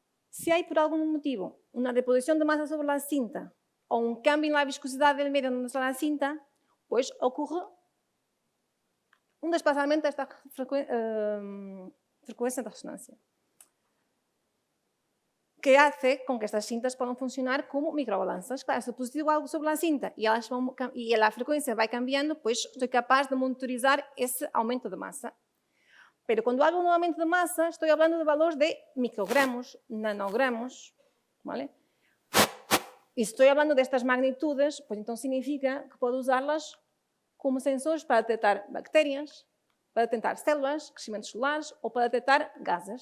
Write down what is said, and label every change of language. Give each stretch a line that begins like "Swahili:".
Spanish: Si hay por algún motivo una deposición de masa sobre la cinta o un cambio en la viscosidad del medio donde está la cinta, pues ocurre un desplazamiento de esta frecuencia de resonancia. que hace con que estas cintas puedan funcionar como microbalanzas.
Portuguese: Claro, se eu positivo algo sobre a cinta e a frequência vai cambiando, pois sou capaz de monitorizar esse aumento de massa.
Spanish: Pero cuando hablo de un aumento de masa, estoy hablando de valores de microgramos, nanogramos, ¿vale? Y si estoy hablando de estas magnitudes, pues entonces significa que puedo usarlas como sensores para detectar bacterias, para detectar células, crecimientos celulares o para detectar gases.